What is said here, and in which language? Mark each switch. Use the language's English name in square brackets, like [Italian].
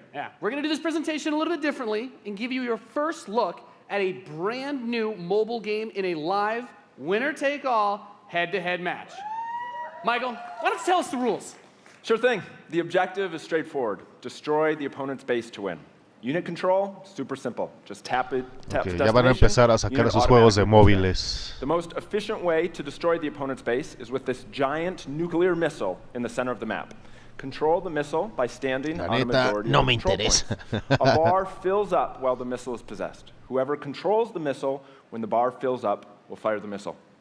[English] Yeah, we're going to do this presentation a little bit differently and give you your first look at a brand new mobile game in a live, winner-take-all, head-to-head match. Michael, why don't you tell us the rules? Sure thing. The objective is straightforward. Destroy the opponent's base to win. Unit control, super simple. Just tap it, tap [Spanish] ya van a empezar a sacar sus juegos de móviles. [English] The most efficient way to destroy the opponent's base is with this giant nuclear missile in the center of the map. Control the missile by standing on a majority of control points. A bar fills up while the missile is possessed. Whoever controls the missile when the bar fills up will fire the missile.